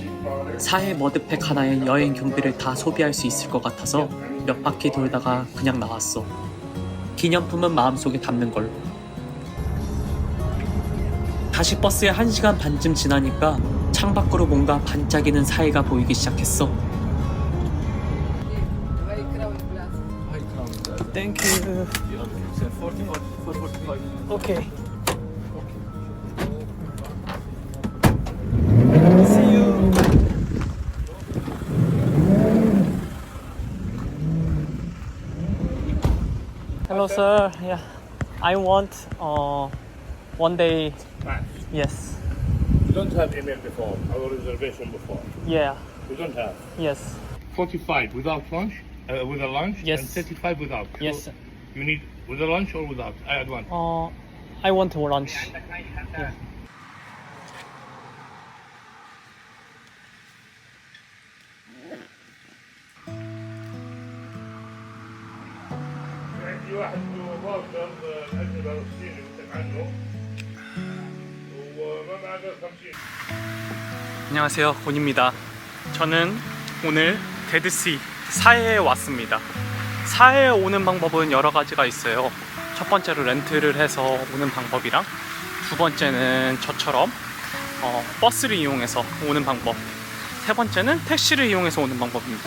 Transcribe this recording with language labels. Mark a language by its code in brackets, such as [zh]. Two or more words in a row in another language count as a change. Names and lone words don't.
[ko] 사해 머드팩 하나에 여행 경비를 다 소비할 수 있을 것 같아서 몇 바퀴 돌다가 그냥 나왔어. 기념품은 마음속에 담는 걸로. 다시 버스에 1시간 반쯤 지나니까 창밖으로 뭔가 반짝이는 사해가 보이기 시작했어. [en] Thank you. Okay. See you. Hello, sir. Yeah, I want one day. Yes. You don't have email before, our reservation before. Yeah. You don't have. Yes. 45 without lunch, with a lunch, Yes. and 35 without. Yes. So you need with a lunch or without? I add one. I want to lunch. Yeah. [ar] عندي واحد فاوتشر الأجنبي الصيني قلت عنه وما بعد 50. [ko] 안녕하세요, 곤입니다. 저는 오늘 데드시 사해에 왔습니다. 사해에 오는 방법은 여러 가지가 있어요. 첫 번째로 렌트를 해서 오는 방법이랑 두 번째는 저처럼 버스를 이용해서 오는 방법, 세 번째는 택시를 이용해서 오는 방법입니다.